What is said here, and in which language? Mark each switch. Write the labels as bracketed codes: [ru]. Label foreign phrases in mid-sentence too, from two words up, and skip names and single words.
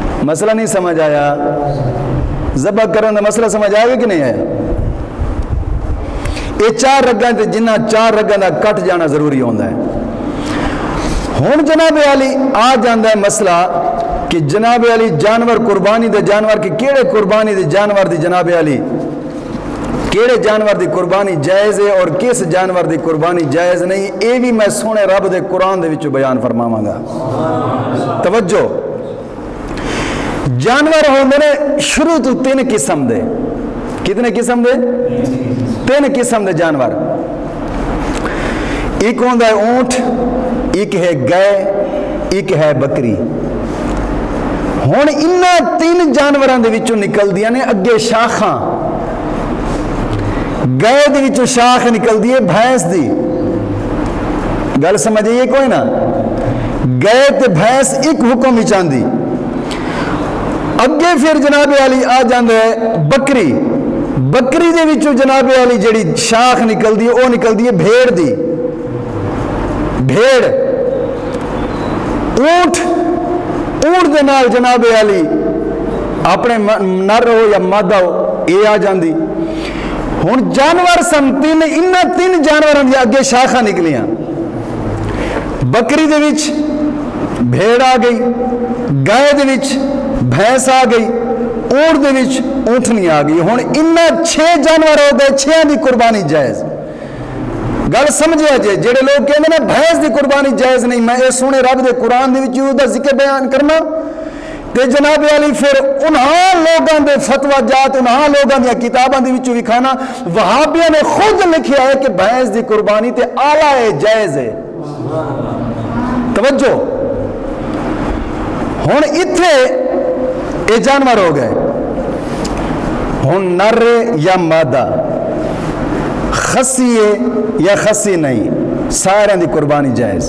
[ur] مسئلہ نہیں سمجھ آیا؟ ذبح کرنے کا مسئلہ سمجھ آئے گا کہ نہیں آیا؟ [pa] یہ 4 رگاں تے جنہ 4 رگاں دا کٹ جانا ضروری ہوتا ہے. ہن جناب علی آ جاندہ ہے مسئلہ کہ جناب علی جانور قربانی دے جانور کی کیڑے قربانی دے جانور دی جناب علی کیڑے جانور دی قربانی جائز ہے اور کس جانور دی قربانی جائز نہیں، اے بھی میں سونے رب دے قرآن دے وچوں بیان فرماواں گا. توجہ، جانور ہوندے نے شروع تو 3 قسم دے. کتنے قسم دے؟ 3 قسم دے جانور. ایک ہوندا ہے اونٹ، ایک ہے گائے، ایک ہے بکری. ہن انہاں 3 جانوراں دے وچوں نکلدیاں نے اگے شاخاں. گائے دے وچوں شاخ نکلدی ہے بھینس دی. گل سمجھئے کوئی نہ؟ گائے تے بھینس ایک حکم وچ آندی. اگے پھر جناب علی آ جاندے ہے بکری. بکری دے وچوں جناب علی جڑی شاخ نکلدی ہے وہ نکلدی ہے بھیڑ دی. بھیڑ. اونٹ دے نال جناب علی اپنے نر ہو یا مادہ ہو یہ آ جاندی. ہن جانور سن 3، انہاں 3 جانوراں دی اگے شاخاں نکلیاں. بکری دے وچ بھیڑ آ گئی، گائے دے وچ بھینس آ گئی، اونٹ دے وچ اونٹنی آ گئی. ہن انہاں 6 جانور ہو گئے، 6 دی قربانی جائز. گل سمجھیا جے جڑے لوگ کہندے نے بھینس دی قربانی جائز نہیں، میں اے سونے رب دے قرآن دے وچ دا ذکر بیان کرنا تے جناب علی پھر انہاں لوگاں دے فتوی جات، انہاں لوگاں دی کتاباں دے وچوں وکھانا. وہابیاں نے خود لکھیا ہے کہ بھینس دی قربانی تے اعلیٰ ہے، جائز ہے. توجہ، ہن ایتھے اے جانور ہو گئے. ہن نر یا مادہ، خسی ہے یا خسی نہیں، سارے دی قربانی جائز.